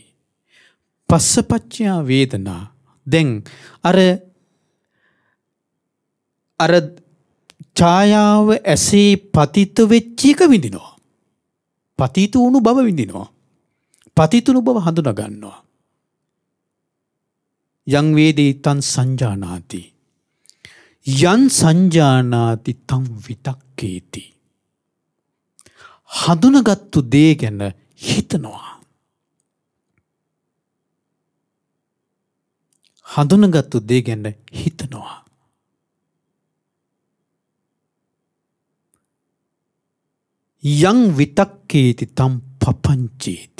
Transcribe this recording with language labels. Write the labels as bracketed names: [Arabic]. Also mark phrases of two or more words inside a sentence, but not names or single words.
[Pali] පස්සපච්චය වේදනා. [Sinhala] දැන් අර ඡායාව ඇසේ පතිත වෙච්ච එක විඳිනවා. පතිත වුණු බව විඳිනවා. පතිතුණු බව හඳුනා ගන්නවා. [Pali] යං වේදී තං සංජානාති. යං සංජානාති තං විතක්කේති. [Sinhala] හඳුනගත්තු දේ ගැන හිතනවා. හඳුනගත්තු දේ ගැන හිතනවා. [Pali] යං විතක්කේති තම් පපංචේති.